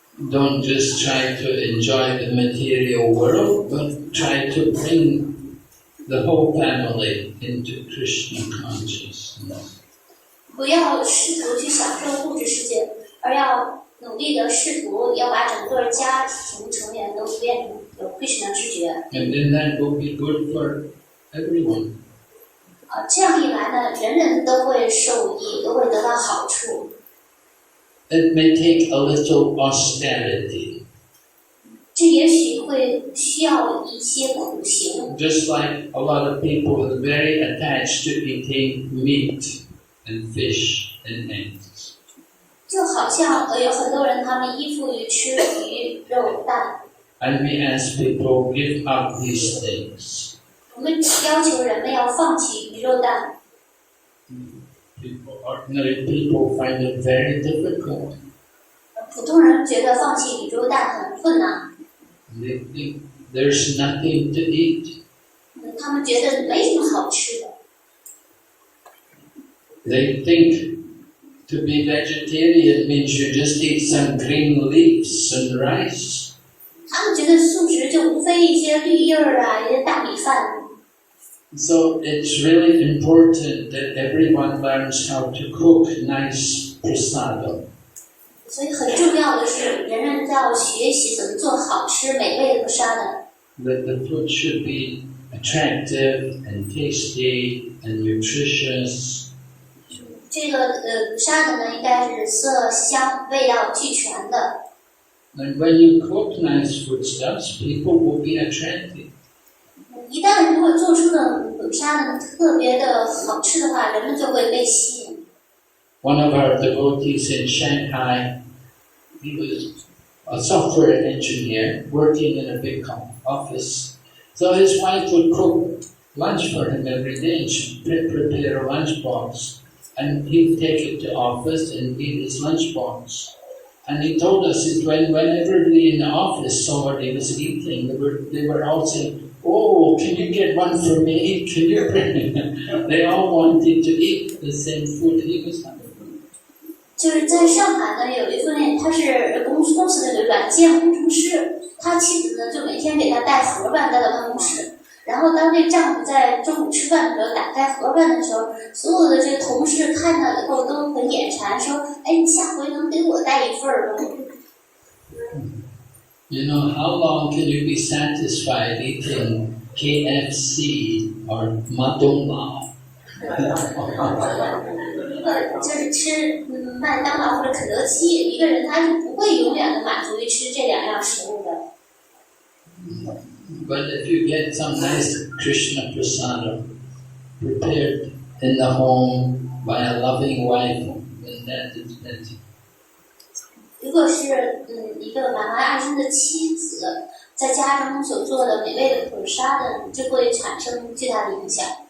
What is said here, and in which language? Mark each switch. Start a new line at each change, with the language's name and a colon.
English: Don't just try to enjoy the material world, but try to bring the whole family into Krishna consciousness.
Chinese: 不要试图去享受物质世界，而要努力的试图要把整个家庭成员都变成有 Krishna 知觉。
English: And then that will be good for everyone.
Chinese: 这样一来呢，人人都会受益，都会得到好处。
English: It may take a little austerity.
Chinese: 这也许会需要一些苦行。
English: Just like a lot of people are very attached to eating meat and fish and eggs.
Chinese: 就好像有很多人他们依附于吃鱼、肉、蛋。
English: And we ask people give up these things.
Chinese: 我们要求人们要放弃鱼肉蛋。
English: Ordinary people find it very difficult.
Chinese: 普通人觉得放弃鱼肉蛋很困难。
English: They think there's nothing to eat.
Chinese: 他们觉得没什么好吃的。
English: They think to be vegetarian means you just eat some green leaves and rice.
Chinese: 他们觉得素食就无非一些绿叶啊，一些大米饭。
English: So it's really important that everyone learns how to cook nice prasadam.
Chinese: 所以很重要的是，人人都要学习怎么做好吃美味的prasadam。
English: That the food should be attractive and tasty and nutritious.
Chinese: 这个prasadam呢，应该是色香味道俱全的。
English: And when you cook nice foodstuffs, people will be attracted.
Chinese: 一旦如果做出的prasadam特别的好吃的话，人们就会被吸引。
English: One of our devotees in Shanghai, he was a software engineer working in a big office. So his wife would cook lunch for him every day and she'd prepare a lunchbox. And he'd take it to office and eat his lunchbox. And he told us that when everybody in the office saw what he was eating, they were all saying, "Oh, can you get one for me? Can you bring it?" They all wanted to eat the same food he was having.
Chinese: 就是在上海呢，有一份他是公司的软件工程师，他妻子呢就每天给他带盒饭带到办公室，然后当这丈夫在中午吃饭的时候打开盒饭的时候，所有的这个同事看到以后都很眼馋，说：“哎，你下回能给我带一份吗？”
English: You know, how long can you be satisfied eating KFC or Madong Lao?
Chinese: 就是吃麦当劳或者肯德基，一个人他是不会永远的满足于吃这2样食物的。
English: But if you get some nice Krishna prasada prepared in the home by a loving wife, then that is plenty.
Chinese: 如果是一个满怀爱心的妻子在家中所做的美味的普沙的，就会产生巨大的影响。